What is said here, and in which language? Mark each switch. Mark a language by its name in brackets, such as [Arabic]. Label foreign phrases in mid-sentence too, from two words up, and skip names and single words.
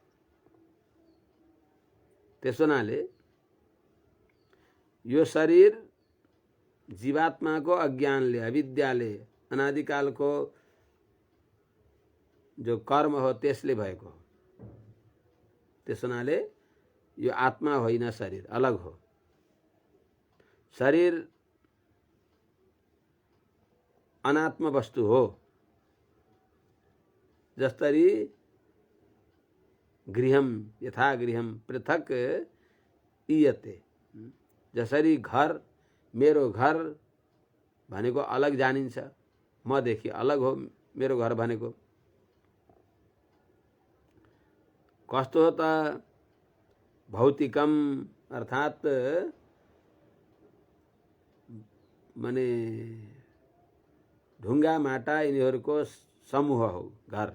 [Nepali] त्यसो हुनाले यो शरीर जीवात्माको अज्ञानले अविद्याले अनादिकालको जो कर्म हो त्यसले भएको हो। त्यसो हुनाले यो आत्मा होइन, शरीर अलग हो। शरीर अनात्म वस्तु हो। [Sanskrit] जस्तरी गृहम यथा गृहम पृथक ईयते, [Nepali] जसरी घर मेरो घर भनेको अलग जानिन्छ, मदेखि अलग हो मेरो घर भनेको। कस्तो हो त भौतिकम, अर्थात् माने ढुङ्गा माटा यिनीहरूको समूह हो घर।